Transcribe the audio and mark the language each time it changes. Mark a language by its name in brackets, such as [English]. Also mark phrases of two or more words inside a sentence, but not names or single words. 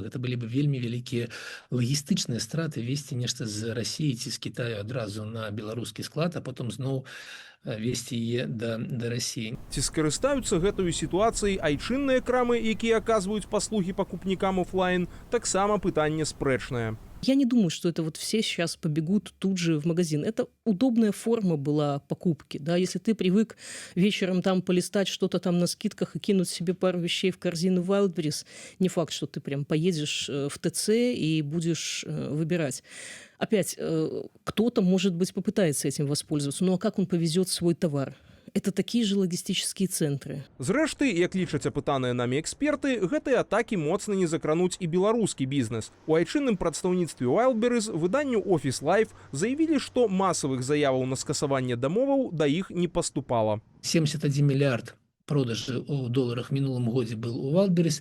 [Belarusian] Гэта былі бы вельмі вялікія лагістычныя страты весці нешта з Расіі ці з Кітаю адразу на беларускі склад, а потым зноў весці яе да Расіі. Ці скарыстаюцца гэтую сітуацыяй айчынныя крамы, якія аказваюць паслугі пакупнікам офлайн, таксама пытанне спрэчнае. [Russian] Я не думаю, что это вот все сейчас побегут тут же в магазин. Это удобная форма была покупки. Да? Если ты привык вечером там полистать что-то там на скидках и кинуть себе пару вещей в корзину Wildberries, не факт, что ты прям поедешь в ТЦ и будешь выбирать. Опять, кто-то, может быть, попытается этим воспользоваться. Ну а как он повезет свой товар? Это такие же [Belarusian] логістычныя цэнтры. Зрэшты, як лічаць апытаныя намі эксперты, гэтыя атакі моцна не закрануць і беларускі бізнес. У айчынным прадстаўніцтве Wildberries выданню Office Life заявілі, што масавых заяваў на скасаванне дамоваў да іх не паступала. 71 мільярд продажы ў доларах мінулым годзе был у Wildberries.